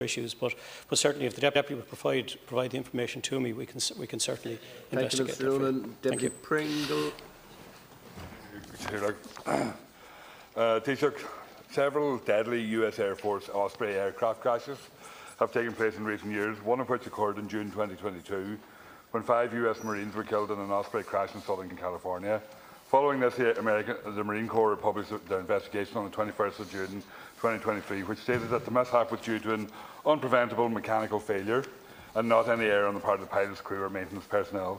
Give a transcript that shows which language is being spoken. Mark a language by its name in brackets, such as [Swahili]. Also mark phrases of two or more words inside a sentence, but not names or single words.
[English] issues, but certainly if the Deputy would provide the information to me, we can certainly investigate. Thank you, Mr. Noonan. Deputy Pringle. Taoiseach, several deadly US Air Force Osprey aircraft crashes have taken place in recent years, one of which occurred in June 2022, when 5 US Marines were killed in an Osprey crash in Southern California. Following this, the Marine Corps published their investigation on the 21st of June 2023, which stated that the mishap was due to an unpreventable mechanical failure and not any error on the part of the pilot's crew or maintenance personnel.